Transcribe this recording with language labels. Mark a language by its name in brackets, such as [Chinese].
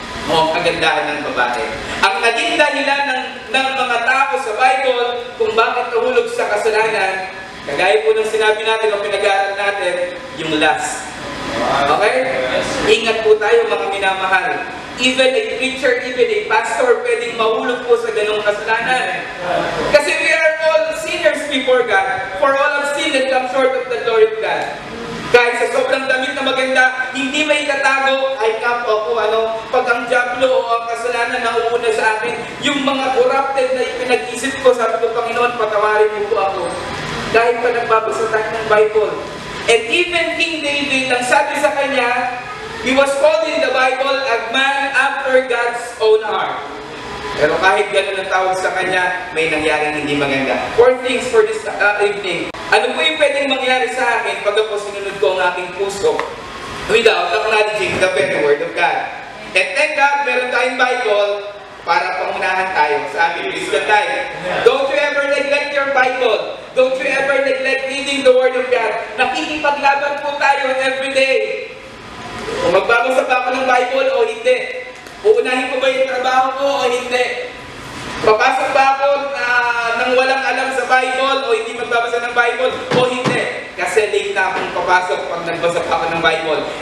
[Filipino] O kagandahan ng babae. Ang naging dahilan ng mga tao sa Bible kung bakit nahulog sa kasalanan, kagaya po ng sinabi natin o pinag-aaral natin, yung lust. Okay? Ingat po tayo mga minamahal. [English] Even a preacher, even a pastor, [Filipino] pwedeng mahulog po sa ganong kasalanan. Kasi [English] we are all sinners before God. For all have sinned and come short of the glory of God. [Filipino] Kahit sa sobrang damit na maganda, hindi may tatago, ay kapwa ko, pag ang diablo o ang kasalanan na uuna sa akin, yung mga corrupted na ipinag-isip ko, sabi ko, Panginoon, patawarin mo po ako. Dahil pa nagbabasa tayo ng Bible. [English] And even King David, [Filipino] ang sabi sa kanya, [English] he was called in the Bible a man after God's own heart. [Filipino] Pero kahit gano'n ang tawag sa kanya, may nangyaring hindi maganda. [English] 4 things for this evening. [Filipino] Ano po yung pwedeng mangyari sa akin pag ako sinunod ko ang aking puso [English] without acknowledging the very word of God? And thank God, [Filipino] meron tayong Bible para pangunahan tayo sa ating Christian life. [English] Don't you ever neglect your Bible. Don't you ever neglect reading the Word of God. [Filipino] Nakikipaglaban po tayo every day. Kung magbabasa pa ako ng Bible o hindi. Uunahin ko ba yung trabaho ko o hindi. Papasok ba ako nang walang alam sa Bible o hindi magbabasa ng Bible o hindi. Kasi late na akong papasok pag nagbasa pa ako ng Bible.